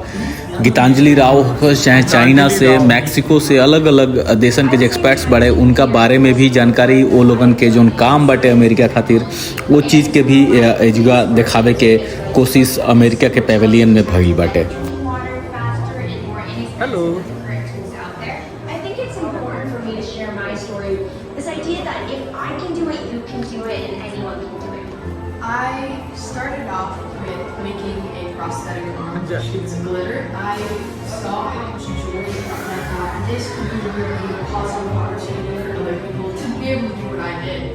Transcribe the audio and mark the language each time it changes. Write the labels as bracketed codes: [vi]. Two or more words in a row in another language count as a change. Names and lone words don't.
[bho] गीतांजलि राव हो चाहे चाइना से, मैक्सिको से, अलग अलग देशन के जो एक्सपर्ट्स बड़े उनका बारे में भी जानकारी वो लोगन के जो काम बाटे अमेरिका खातिर वो चीज़ के भी जुगा दिखावे के कोशिश अमेरिका के पेवेलियन में भइल बाटे। [en] हेलो I think it's important for me to share my story. This idea that if I can do it, you can do it, and anyone can do it. I started off with making a prosthetic arm with sheets of glitter. I saw how much joy this could be a really positive opportunity for other people to be able to do what I did.